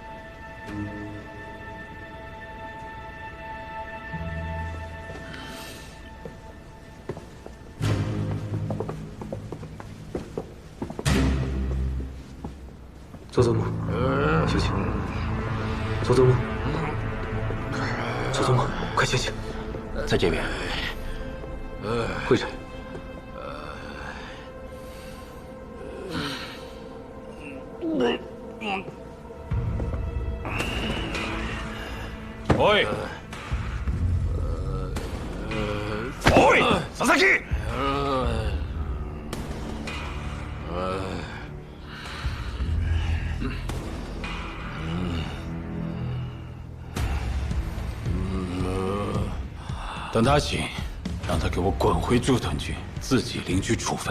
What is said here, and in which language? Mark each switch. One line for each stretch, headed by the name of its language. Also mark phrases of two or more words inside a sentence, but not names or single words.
Chinese: 佐佐木，醒醒！佐佐木，佐佐木，快醒醒！在这边。会长。
Japanese: おい！おい！佐々木！
Chinese: 等他醒，让他给我滚回驻屯区，自己领取处分。